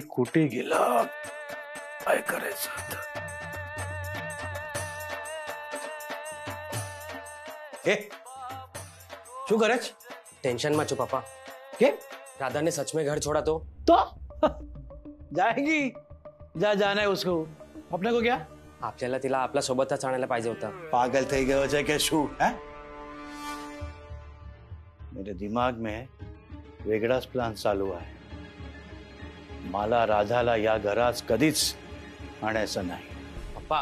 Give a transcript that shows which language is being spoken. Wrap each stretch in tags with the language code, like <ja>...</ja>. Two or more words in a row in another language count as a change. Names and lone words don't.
<mr>कुठे गेला? काय करायचं आता? ए,</mr> <gu>શું કરે છે? ટેન્શન માં છો પાપા. के?</gu> <hi>राधा ने सच में घर छोड़ा तो जाएगी. जा, जाना है उसको. अपने को क्या?</hi> <mr>आपल्याला तिला आपल्या सोबतच आणायला पाहिजे होतं.</mr> <gu>पागल થઈ ગયો છે કે શું? હે?</gu> <hi>मेरे दिमाग में</hi> <mr>वेगळाच प्लान चालू आहे. मला राधाला या घरात कधीच आणायचं नाही. पप्पा</mr>